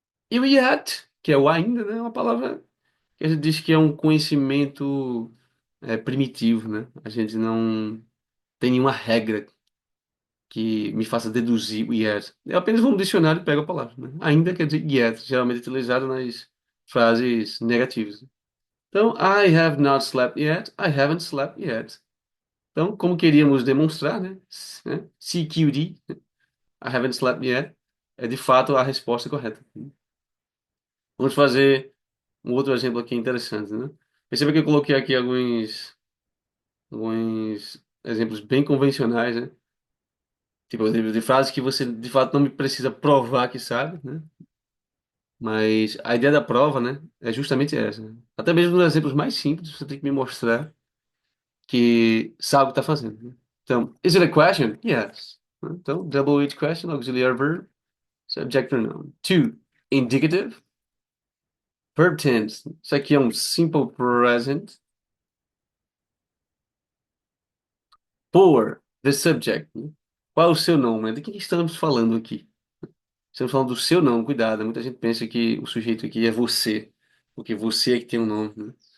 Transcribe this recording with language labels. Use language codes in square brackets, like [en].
[pt] E o yet, que é o ainda, né? É uma palavra que a gente diz que é um conhecimento primitivo, né? A gente não tem nenhuma regra que me faça deduzir o yet. Eu apenas vou no dicionário e pego a palavra, né? Ainda quer dizer yet, geralmente utilizado nas frases negativas. [en] Então, I have not slept yet. I haven't slept yet. [pt] Então, como queríamos demonstrar, né? CQD, [en] I haven't slept yet, [pt] é de fato a resposta correta. Vamos fazer um outro exemplo aqui interessante, né? Perceba que eu coloquei aqui alguns exemplos bem convencionais, né? Tipo, exemplos de frases que você de fato não me precisa provar que sabe, né? Mas a ideia da prova, né, é justamente essa, né? Até mesmo nos exemplos mais simples, você tem que me mostrar que sabe o que está fazendo, né? [en] Então, is it a question? Yes. Então, double H question, auxiliary verb, subject pronoun. Two, indicative, verb tense. [pt] Isso aqui é um simple present. [en] For, the subject, [pt] né? Qual é o seu nome, né? De quem estamos falando aqui? Estamos falando do seu nome, cuidado, né? Muita gente pensa que o sujeito aqui é você, porque você é que tem um nome, né?